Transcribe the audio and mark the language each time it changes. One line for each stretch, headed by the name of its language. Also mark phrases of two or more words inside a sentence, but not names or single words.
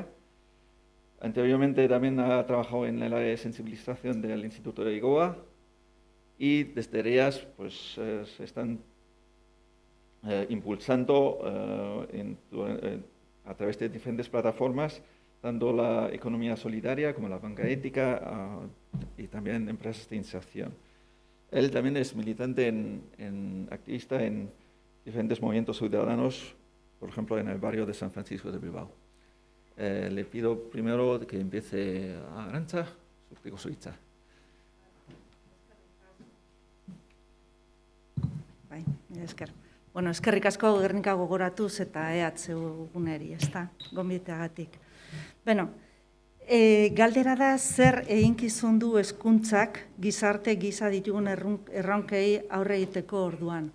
Spanish: Anteriormente también ha trabajado en el área de sensibilización del Instituto de IGOA y desde REAS pues, se están impulsando a través de diferentes plataformas, tanto la economía solidaria como la banca ética y también empresas de inserción. Él también es militante, activista en diferentes movimientos ciudadanos, por ejemplo, en el barrio de San Francisco de Bilbao. Le pido primero que empiece a Arantxa,
Basque: zuk Suitza. Bai, esker. Bueno, eskerrik asko Gernika gogoratuz eta EHU guneri, ezta, gonbiteagatik. Bueno, galdera da zer eginkizun du hezkuntzak gizarte gisa ditugun erronkei aurre egiteko orduan.